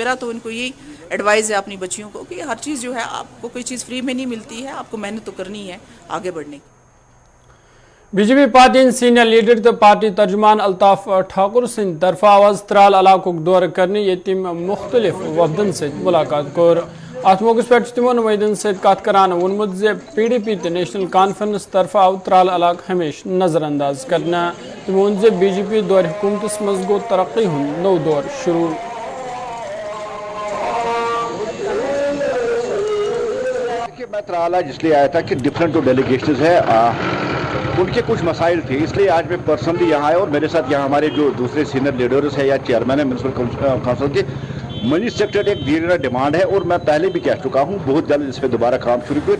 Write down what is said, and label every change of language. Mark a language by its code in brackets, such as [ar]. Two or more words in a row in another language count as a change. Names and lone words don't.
[hi] मेरा तो इनको यही एडवाइस है अपनी बच्चियों को कि हर चीज़ जो है, आपको कोई चीज़ फ्री में नहीं मिलती है, आपको मेहनत तो करनी है आगे बढ़ने की। [ks] BJP पार्टी [en] senior leader [ks] तो पार्टी तर्जुमान अल्ताफ ठाकुर सिंह तरफ आवाज त्राल इलाकों दौर करने यतीम मुख्तलिफ वफदन से मुलाकात कोर। अत मौके पे तमो नुमाइंदन से कत करान वोनमुत जे PDP तो नेशनल कॉन्फ्रेंस तरफ आव त्राल इलाक हमेश नजरअंदाज करना। तमो वोन जे BJP दौर हुकूमत मज गो तरक्की हुंद नौ दौर शुरू। [hi] मैं त्राल आज इसलिए आया था कि डिफरेंट जो डेलीगेशंस है उनके कुछ मसाइल थे, इसलिए आज मैं पर्सनली यहाँ आया। और मेरे साथ यहाँ हमारे जो दूसरे [en] senior leaders [hi] हैं या चेयरमैन है [en] municipal council [hi] के, मनी सेक्टर एक धीरे डिमांड है, और मैं पहले भी कह चुका हूँ बहुत जल्द इस पर दोबारा काम शुरू किया।